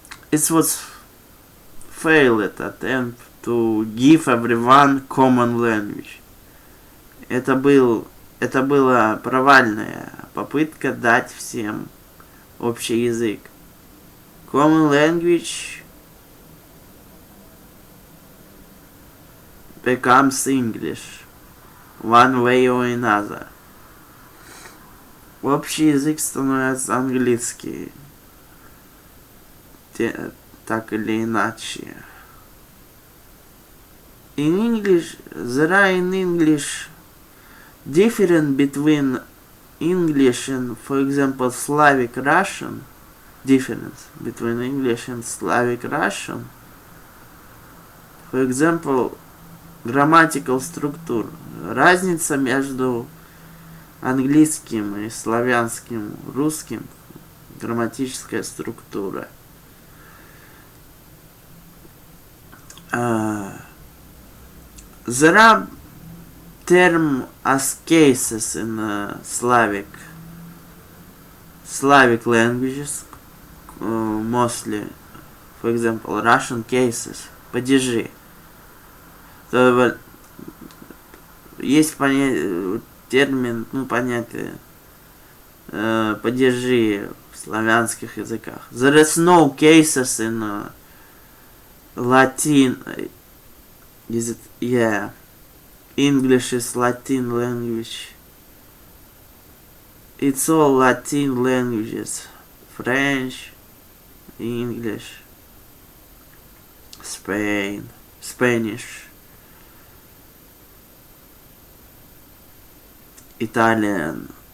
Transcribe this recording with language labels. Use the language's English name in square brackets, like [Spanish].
[English] It was failed attempt to give everyone common language. [Russian] Это была провальная попытка дать всем общий язык. [English] Common language becomes English, one way or another. [Russian] Общий язык становится английский, так или иначе. [English] In English, there are in English difference between English and, for example, Slavic Russian. Difference between English and Slavic Russian. For example, grammatical structure. [Russian] Разница между английским и славянским, русским. Грамматическая структура. [English] There are term as cases in Slavic languages, mostly, for example, Russian cases, падежи. [Russian] Есть термин, понятие, падежи в славянских языках. [English] There is no cases in Latin. Is it? Yeah. English is Latin language. It's all Latin languages. French, English, Spanish, Italian.